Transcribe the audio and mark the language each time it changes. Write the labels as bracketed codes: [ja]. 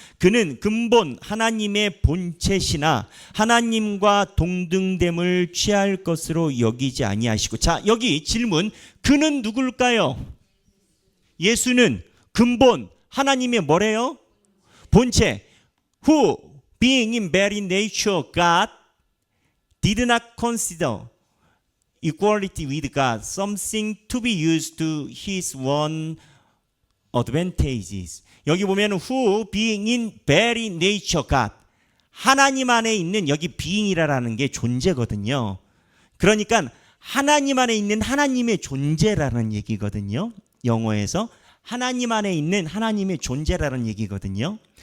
[ko] 그는 근본 하나님의 본체시나 하나님과 동등됨을 취할 것으로 여기지 아니하시고. 자, 여기 질문. 그는 누굴까요? 예수는 근본 하나님의 뭐래요? 본체. [en] Who being in very nature God did not consider equality with God something to be used to his own advantages. [ko] 여기 보면 [en] who being in very nature God, [ko] 하나님 안에 있는, 여기 being이라는 게 존재거든요. 그러니까 하나님 안에 있는 하나님의 존재라는 얘기거든요. 영어에서 하나님 안에 있는 하나님의 존재라는 얘기거든요.